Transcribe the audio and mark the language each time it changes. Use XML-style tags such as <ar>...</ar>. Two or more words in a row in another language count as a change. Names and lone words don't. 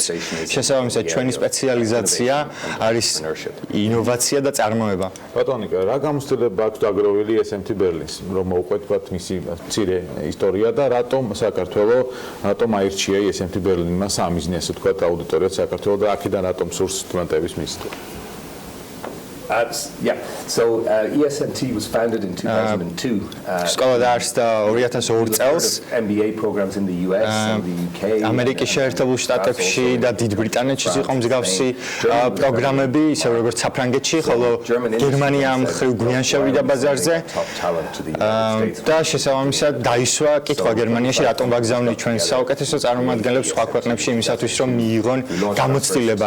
<ka>შესაბამისად, ჩვენი სპეციალიზაცია არის ინოვაცია და წარმოება. ბატონიკა, რა გამოცდილება აქვს დაგროვილი SMT Berlin-ს, რომ მოუყვეთბათ მისი მცირე ისტორია და რატომ საქართველო, რატომ აირჩია SMT Berlin-მა სამიზნე, ასე ვთქვათ, აუდიტორიად საქართველოს და აქედან რატომ სურს სტუდენტების მისვლა?</ka> <en>Yeah, so ESMT was founded in 2002.</en> <ka>სკოლა დაარსდა 2002 წელს.</ka> <en>MBA programs in the US and the UK.</en> <ka>ამერიკის შეერთებულ შტატებში და დიდ ბრიტანეთში იყო მსგავსი პროგრამები, ისე როგორც საფრანგეთში, ხოლო გერმანია მხრივ გვიან შევიდა ბაზარზე. და შესაბამისად დაისვა კითხვა გერმანიაში, რატომ ვაგზავნით ჩვენ საუკეთესო წარმომადგენლებს სხვა ქვეყნებში იმისათვის, რომ მიიღონ გამოცდილება.</ka>